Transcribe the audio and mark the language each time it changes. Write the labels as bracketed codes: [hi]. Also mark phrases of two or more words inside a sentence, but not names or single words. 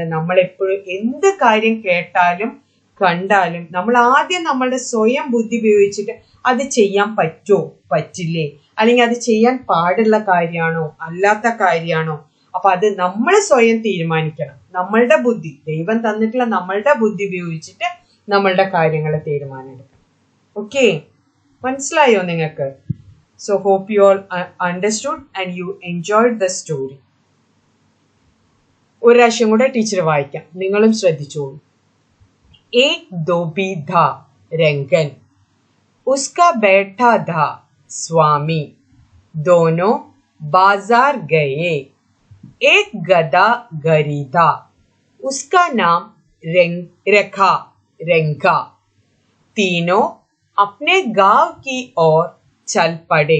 [ml] നമ്മൾ എപ്പോഴും എന്ത് കാര്യം കേട്ടാലും കണ്ടാലും നമ്മൾ ആദ്യം നമ്മളുടെ സ്വയം ബുദ്ധി ഉപയോഗിച്ചിട്ട് അത് ചെയ്യാൻ പറ്റുമോ പറ്റില്ലേ, അല്ലെങ്കിൽ അത് ചെയ്യാൻ പാടുള്ള കാര്യമാണോ അല്ലാത്ത കാര്യമാണോ, അപ്പൊ അത് നമ്മൾ സ്വയം തീരുമാനിക്കണം. നമ്മളുടെ ബുദ്ധി, ദൈവം തന്നിട്ടുള്ള നമ്മളുടെ ബുദ്ധി ഉപയോഗിച്ചിട്ട് നമ്മളുടെ കാര്യങ്ങളെ തീരുമാനം എടുക്കണം. ഓക്കെ, മനസ്സിലായോ നിങ്ങൾക്ക്? [en] So hope you all understood and you enjoyed the story. ഒരു പ്രാവശ്യം കൂടെ ടീച്ചർ വായിക്കാം, നിങ്ങളും ശ്രദ്ധിച്ചോളൂ. [hi] एक धोबी था रंगन, उसका बैठा था स्वामी, दोनों बाजार गए, एक गधा खरीदा, उसका नाम रखा रंगा, तीनों अपने गांव की ओर चल पड़े।